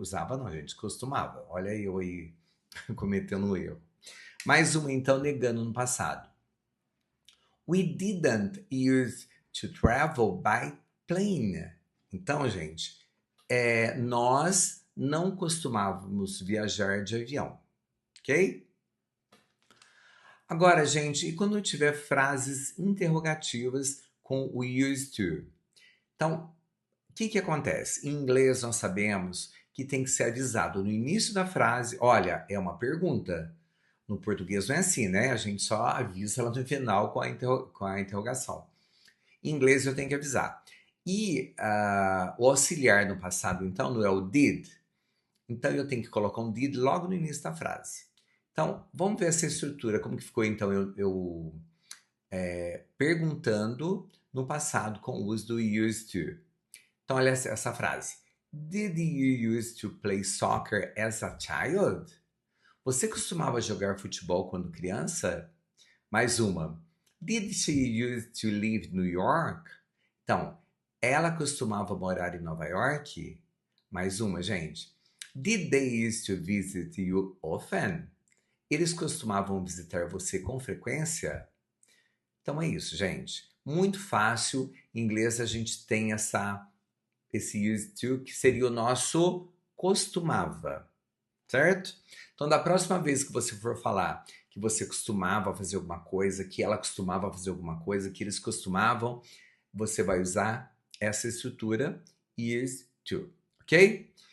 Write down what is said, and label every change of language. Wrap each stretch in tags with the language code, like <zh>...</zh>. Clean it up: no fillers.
<pt>Usava não, gente, costumava. Olha eu aí cometendo um erro. Mais uma, então, negando no passado.</pt> <en>We didn't use to travel by plane.</en> <pt>Então, gente, nós não costumávamos viajar de avião, ok? Agora, gente, e quando eu tiver frases interrogativas com o used to? Então, o que acontece? Em inglês, nós sabemos que tem que ser avisado no início da frase. Olha, é uma pergunta. No português não é assim, né? A gente só avisa ela no final com a interrogação. Em inglês eu tenho que avisar. E o auxiliar no passado, então, não é o did? Então eu tenho que colocar um did logo no início da frase. Então, vamos ver essa estrutura, como que ficou então eu perguntando no passado com o uso do used to. Então, olha essa frase.</pt> <en>Did you used to play soccer as a child?</en> <pt>Você costumava jogar futebol quando criança? Mais uma.</pt> <en>Did she used to live in New York?</en> <pt>Então, ela costumava morar em Nova York? Mais uma, gente.</pt> <en>Did they used to visit you often?</en> <pt>Eles costumavam visitar você com frequência? Então é isso, gente. Muito fácil. Em inglês a gente tem esse used to, que seria o nosso costumava, certo? Então, da próxima vez que você for falar que você costumava fazer alguma coisa, que ela costumava fazer alguma coisa, que eles costumavam, você vai usar essa estrutura used to, ok?</pt>